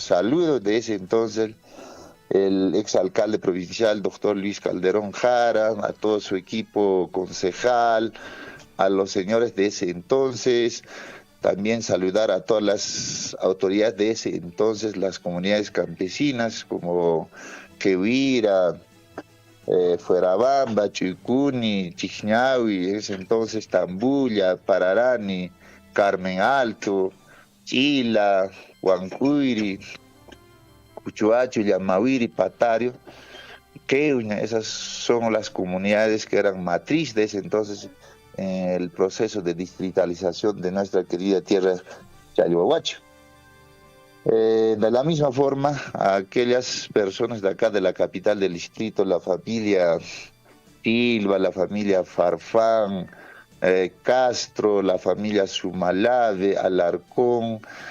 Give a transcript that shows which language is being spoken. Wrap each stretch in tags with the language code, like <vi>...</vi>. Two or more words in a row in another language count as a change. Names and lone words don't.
<es>Saludo de ese entonces el exalcalde provincial, doctor Luis Calderón Jara, a todo su equipo concejal, a los señores de ese entonces. También saludar a todas las autoridades de ese entonces, las comunidades campesinas como Quehuira, Fuerabamba, Chuicuni, Chichñahui, en ese entonces Tambulla, Pararani, Carmen Alto, Chila, Huancuiri, Cuchuacho, Yamawiri, Patario, Queuña. Esas son las comunidades que eran matriz de ese entonces en el proceso de distritalización de nuestra querida tierra Chalhuahuacho. De la misma forma, a aquellas personas de acá de la capital del distrito, la familia Silva, la familia Farfán, Castro, la familia Sumalave, Alarcón,</es>